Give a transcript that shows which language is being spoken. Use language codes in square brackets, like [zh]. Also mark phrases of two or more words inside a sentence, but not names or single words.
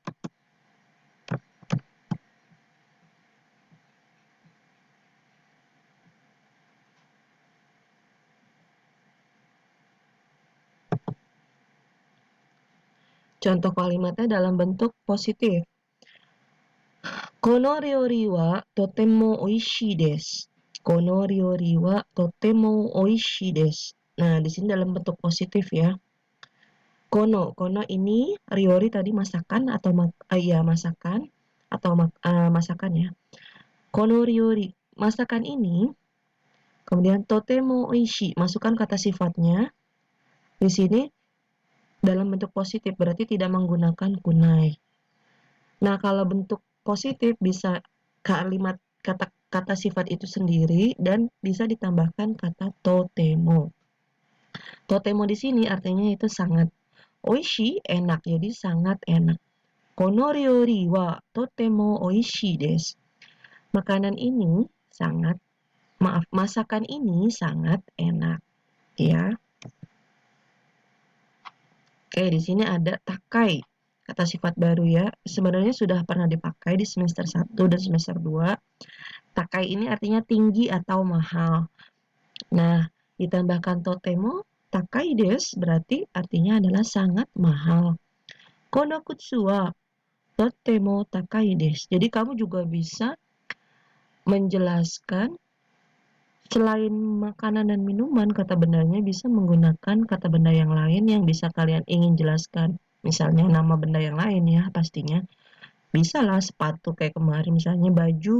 [id] Contoh kalimatnya dalam bentuk positif. [ja] この料理はとてもおいしいです. この料理はとてもおいしいです. [id] Nah, di sini dalam bentuk positif ya. Kono ini ryori tadi masakan atau masakan atau masakan ya. [ja] この料理, [id] masakan ini. Kemudian [ja] とてもおいしい, [id] masukkan kata sifatnya. Di sini dalam bentuk positif berarti tidak menggunakan kunai. Nah, kalau bentuk positif bisa kalimat kata sifat itu sendiri dan bisa ditambahkan kata totemo. Totemo di sini artinya itu sangat. Oishi enak, jadi sangat enak. [ja] この料理はとてもおいしいです. [id] Makanan ini sangat, masakan ini sangat enak, ya. Oke, di sini ada takai. Kata sifat baru ya. Sebenarnya sudah pernah dipakai di semester 1 dan semester 2. Takai ini artinya tinggi atau mahal. Nah, ditambahkan [ja] とても、高いです [id] berarti artinya adalah sangat mahal. [ja] この靴はとても高いです. [id] Jadi kamu juga bisa menjelaskan selain makanan dan minuman, kata bendanya bisa menggunakan kata benda yang lain yang bisa kalian ingin jelaskan. Misalnya nama benda yang lain ya pastinya. Bisa lah sepatu kayak kemarin misalnya baju.